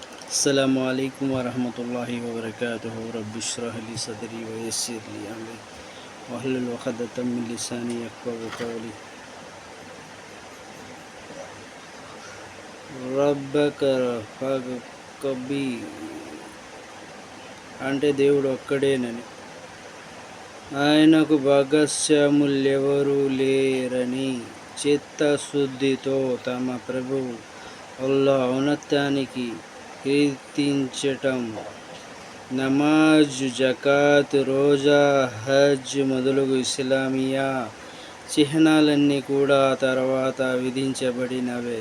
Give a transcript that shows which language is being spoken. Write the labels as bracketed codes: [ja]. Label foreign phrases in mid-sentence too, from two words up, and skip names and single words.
[ar] السلام عليكم ورحمة الله وبركاته رب اشرح لي صدري ويسر لي أمري واحلل عقدة من لساني يفقهوا قولي. ربك فكبر [te] అంటే దేవుడు ఒక్కడేనని, ఆయనకు భాగస్వాములెవరూ లేరని చిత్తశుద్ధితో తమ ప్రభువు అల్లాహ్ ఔన్నత్యానికి కీర్తించటం, నమాజు, జకాత్, రోజా, హజ్ మొదలగు ఇస్లామియా చిహ్నాలన్నీ కూడా తర్వాత విధించబడినవే.